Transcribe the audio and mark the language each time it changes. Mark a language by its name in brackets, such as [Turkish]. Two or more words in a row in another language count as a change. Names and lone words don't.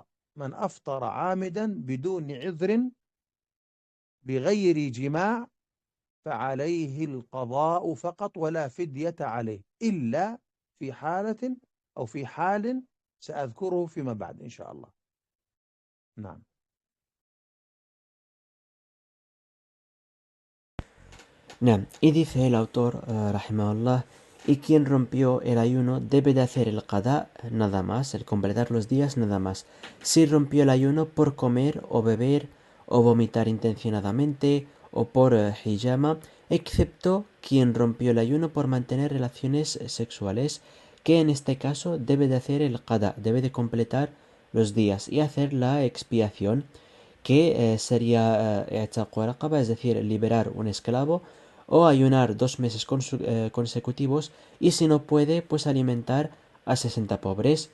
[Arabic] من أفطر عامدا بدون عذر بغير جماع فعليه القضاء فقط ولا فدية عليه، إلا في حالة أو في حال سأذكره فيما بعد إن شاء الله. نعم. Naam. [Spanish] Y dice el autor, rahimahullah, y quien rompió el ayuno debe de hacer el qada nada más, el completar los días nada más. Si rompió el ayuno por comer o beber o vomitar intencionadamente o por hijama, excepto quien rompió el ayuno por mantener relaciones sexuales, que en este caso debe de hacer el qada, debe de completar los días y hacer la expiación, que sería [Arabic] عتق رقبة, [Spanish] es decir, liberar un esclavo, o ayunar 2 meses consecutivos, y si no puede, pues alimentar a 60 pobres.